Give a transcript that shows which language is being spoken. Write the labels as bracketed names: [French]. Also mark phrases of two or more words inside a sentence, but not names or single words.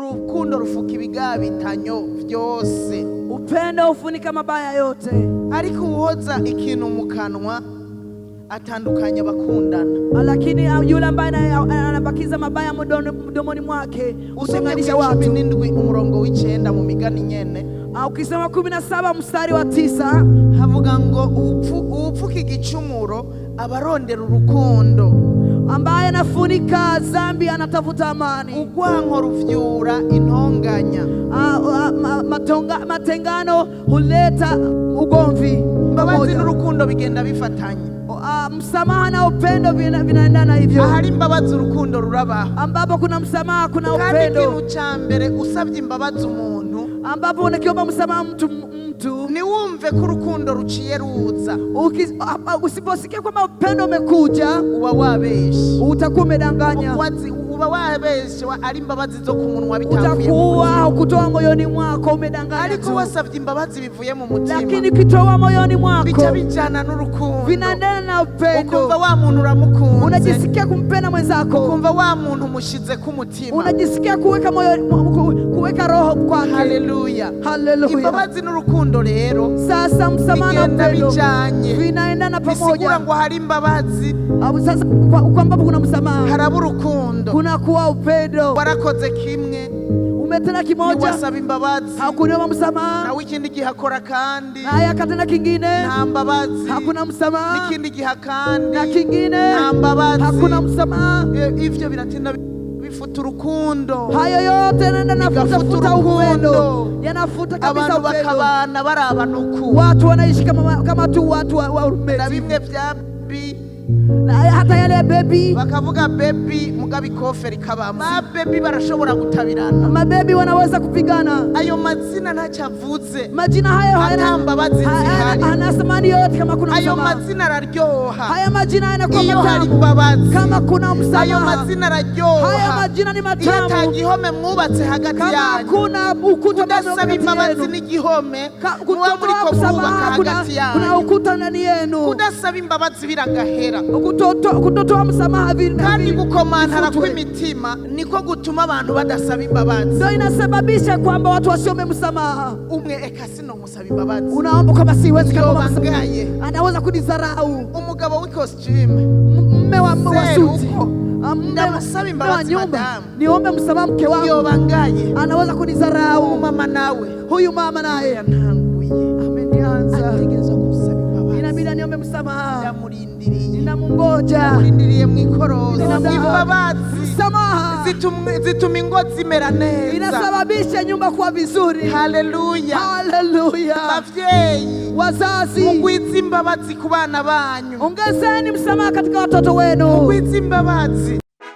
[Rundi] urukundo rufuka ibigabitanyo byose. [Swahili] Upendo ufunika mabaya yote. [Rundi] Ariko uhoza ikintu mu kanwa atandukanya bakundana. [Swahili] Lakini yule ambaye anabakiza mabaya mdomoni mwake utenganisha watu. [Rundi] 17 umurongo w'icenda mu migani nyene. [Swahili] Ukisema 17 mstari wa 9 [Rundi] havuga ngo upfuka igicumuro abarondera urukundo, [Swahili] ambaye anafunika dhambi anatafuta amani. [Rundi] Urwanko ruvyura intonganya. [Swahili] Matengano huleta ugomvi. [Rundi] Imbabazi n'urukundo bigenda bifatanye. [Swahili] Msamaha na upendo vinaendana hivyo. [Rundi] Ahari imbabazi urukundo rurabaho. [Swahili] Ambapo kuna msamaha kuna upendo. [Rundi] Kandi ikintu ca mbere usabye imbabazi umuntu, [Swahili] ambapo unakiomba msamaha mtu [Rundi] ni wumve ko urukundo ruciye ruza. [Swahili] Usiposikia kwamba upendo umekuja, [Rundi] uba wabeshe, [Swahili] utakuwa umedanganya. [Rundi] Uba wabeshe ari imbabazi zo ku munwa bitavuye, [Swahili] utakuwa kutoa moyoni mwako umedanganya. [Rundi] Ariko wasavye imbabazi bivuye mu mutima, [Swahili] lakini kitoa moyoni mwako [Rundi] bica bijana n'urukundo, [Swahili] vinaendana na upendo. [Rundi] Ukumva wa muntu uramukunze, [Swahili] unajisikia kumpenda mwenzako. [Rundi] Ukumva wa muntu mushize ku mutima, [Swahili] unajisikia kuweka kuweka roho kwake. Haleluya, haleluya. [Rundi] Imbabazi n'urukundo rero [Swahili] sasa msamaha na upendo vinaendana pamoja. [Rundi] Bisigura ngo hari imbabazi, [Swahili] sasa kwamba kuna msamaha [Rundi] haraba urukundo, [Swahili] kuna kuwa upendo. [Rundi] Warakoze kimwe, [Swahili] umetenda kimoja, [Rundi] wasaba imbabazi, [Swahili] hakuna msamaha. [Rundi] Na wikindi gihakora kandi, [Swahili] haya katena kingine, [Rundi] nta mbabazi, [Swahili] hakuna msamaha. [Rundi] Nikindi gihakandi, [Swahili] na kingine, [Rundi] nta mbabazi, [Swahili] hakuna msamaha. [Rundi] Ivyo biratinda bifuta urukundo. [Swahili] Hayo yote nenda nafuta upendo, yanafuta kabisa upendo. [Rundi] Abantu bakabana barabanuku, [Swahili] watu wanaishi kama tu watu wa urumeti. [Rundi] Na bimwe vya [Swahili] hata yale baby [Rundi] bakavuga baby mugabi koferi kabamo. Ma baby barashobora gutabirana, [Swahili] mabebi wanaweza kupigana. [Rundi] Ayo mazina ntacavuze, [Swahili] majina hayo [Rundi] hayana mbabazi zihari, [Swahili] hana thamani yote kama kuna msamaha. [Rundi] Ayo mazina araryoha, [Swahili] haya majina yanakuwa matamu kama kuna msamaha. [Rundi] Ayo mazina araryoha, [Swahili] haya majina ni matamu. [Rundi] Iyo atagihome mwubatse hagati yanyu, [Swahili] kama kuna ukuta [Rundi] udasaba imbabazi n'igihome muba muriko mwubaka hagati yanyu, [Swahili] kuna ukuta ndani yenu. [Rundi] Udasaba imbabazi biragahera, [Swahili] kutotoa msamaha [Rundi] kandi gukomantara kw'imitima niko gutuma abantu badasaba imbabazi. [Swahili] Ndio inasababisha kwamba watu wasiombe msamaha. [Rundi] Umwe ekasino musaba imbabazi, [Swahili] unaomba kama siwezi kama msamaha, anaweza kunidharau. [Rundi] Umugabo w'ikostume, [Swahili] mume wa suti, [Rundi] ndamusaba imbabazi madamu, [Swahili] niombe msamaha mke wangu, [Rundi] yobangaye [Swahili] anaweza kunidharau. [Rundi] Mama nawe, [Swahili] huyu mama naye [Rundi] ananguye, [Swahili] amenianza, [Rundi] ategerezwa kusaba imbabazi. [Swahili] Inabidi niombe msamaha, [Rundi] ndamurindiriye, [Swahili] ninamungoja, [Rundi] murindiriye mwikorozi. Imbabazi [Swahili] msamaha [Rundi] zituma ingo zimera neza, [Swahili] inasababisha nyumba kuwa vizuri. Haleluya, haleluya. [Rundi] Bavyeyi, [Swahili] wazazi, [Rundi] mugwize imbabazi ku bana banyu, [Swahili] ongezeni msamaha katika watoto wenu, [Rundi] mugwize imbabazi.